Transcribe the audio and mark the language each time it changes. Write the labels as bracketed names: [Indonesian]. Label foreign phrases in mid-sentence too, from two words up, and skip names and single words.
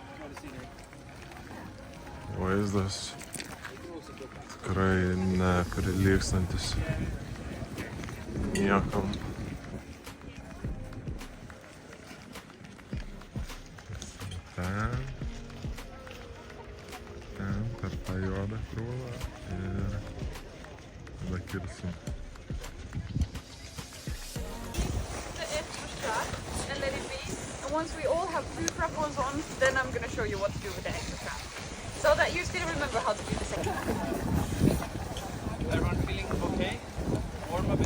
[Lithuanian] Vaizdas tikrai neprilygstantis niekam. Ten per tą juodą krūvą ir tada kirsim. [English] Once we all have food wrappers on, then I'm going to show you what to do with the extra strap. So that you still remember how to do the second. Everyone feeling okay? Warm a bit?